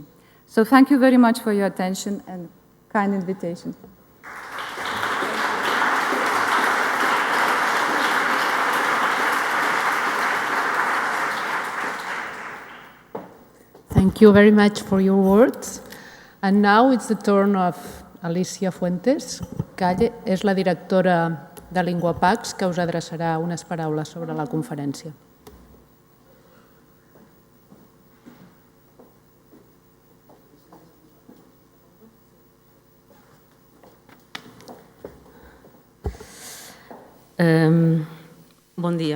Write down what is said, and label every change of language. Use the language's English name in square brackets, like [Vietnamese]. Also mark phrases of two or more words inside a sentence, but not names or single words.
[English] So thank you very much for your attention and kind invitation. Thank you very much for your words. And now it's the turn of Alicia Fuentes, [Catalan] que és la directora de Linguapax, que us adreçarà unes paraules sobre la conferència. Bon dia.